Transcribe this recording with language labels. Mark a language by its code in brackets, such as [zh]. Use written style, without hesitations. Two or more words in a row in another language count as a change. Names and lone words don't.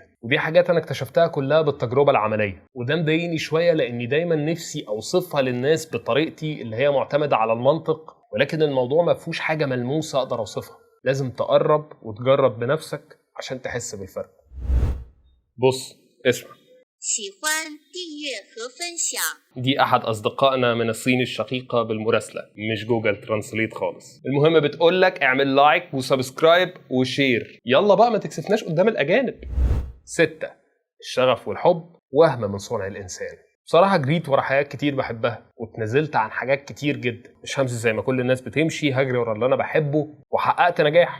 [ar] ودي حاجات أنا اكتشفتها كلها بالتجربة العملية، وده مضايقني شوية لأني دايما نفسي أوصفها للناس بطريقتي اللي هي معتمدة على المنطق، ولكن الموضوع ما فيهوش حاجة ملموسة أقدر أوصفها. لازم تقرب وتجرب بنفسك عشان تحس بالفرق. بص، اسمع. [zh] 喜欢订阅和分享。 [ar] دي أحد أصدقائنا من الصين الشقيقة بالمراسلة، مش جوجل ترانسليت خالص. المهم بتقولك اعمل لايك وسبسكرايب وشير، يلا بقى ما تكسفناش قدام الأجانب. 6. الشغف والحب وهم من صنع الإنسان. بصراحة جريت ورا حاجات كتير بحبها واتنزلت عن حاجات كتير جدا، مش همشي زي ما كل الناس بتمشي هجري ورا اللي أنا بحبه، وحققت نجاح.